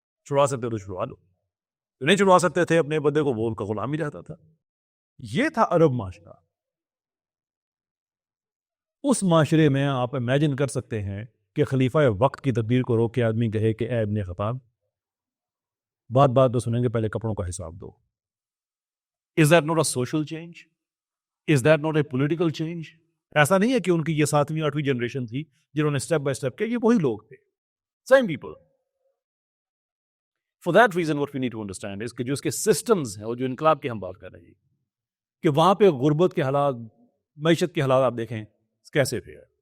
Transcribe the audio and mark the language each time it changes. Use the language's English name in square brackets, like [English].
[Urdu] چھڑوا سکتے تو چھڑوا لو، نہیں چھڑوا سکتے تھے اپنے بندے کو، وہ ان کا غلام ہی رہتا تھا. یہ تھا عرب معاشرہ. اس معاشرے میں آپ امیجن کر سکتے ہیں کہ خلیفہ وقت کی تدبیر کو روک کے آدمی کہے کہ اے ابن خطاب، بات بات تو سنیں گے، پہلے کپڑوں کا حساب دو. [English] Is that not a social change? Is that not a political change? [Urdu] ایسا نہیں ہے کہ ان کی یہ 7ویں 8ویں جنریشن تھی جنہوں نے اسٹیپ بائی اسٹیپ کیا، یہ وہی لوگ تھے، [English] same people. For that reason what we need to understand is [Urdu] کہ جو اس کے سسٹمز ہیں، اور جو انقلاب کی ہم بات کر رہے ہیں، کہ وہاں پہ غربت کے حالات، معیشت کے حالات آپ دیکھیں کیسے تھے.